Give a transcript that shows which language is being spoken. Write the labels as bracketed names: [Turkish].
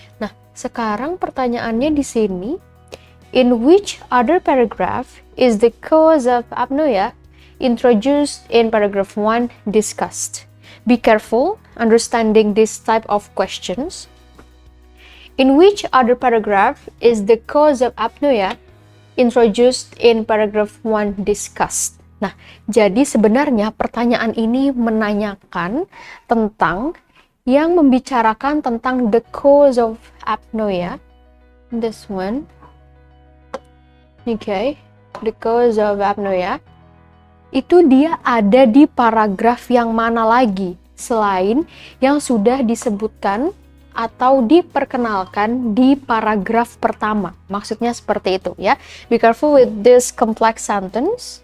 [Indonesian] Nah, sekarang pertanyaannya di sini, [English] in which other paragraph is the cause of apnoea introduced in paragraph 1 discussed? Be careful understanding this type of questions. In which other paragraph is the cause of apnoea introduced in paragraph 1 discussed? [Indonesian] Nah, jadi sebenarnya pertanyaan ini menanyakan tentang yang membicarakan tentang [English] the cause of apnoea. This one. Okay, the cause of apnoea. [Indonesian] Itu dia ada di paragraf yang mana lagi selain yang sudah disebutkan atau diperkenalkan di paragraf pertama. Maksudnya seperti itu, ya. [English] Be careful with this complex sentence.